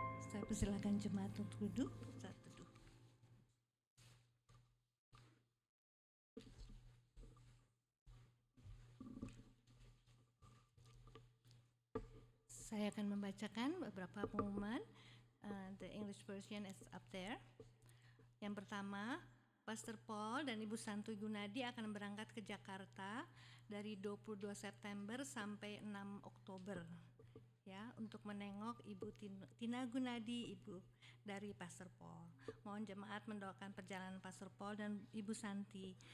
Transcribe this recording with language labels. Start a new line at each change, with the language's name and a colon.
Indonesian: Saya persilakan jemaat untuk duduk saat teduh. Saya akan membacakan beberapa pengumuman.
English: The English version is up there.
Indonesian: Yang pertama, Pastor Paul dan Ibu Santu Gunadi akan berangkat ke Jakarta dari 22 September sampai 6 Oktober. Ya, untuk menengok Ibu Tina Gunadi, Ibu dari Pastor Paul. Mohon jemaat mendoakan perjalanan Pastor Paul dan Ibu Santi.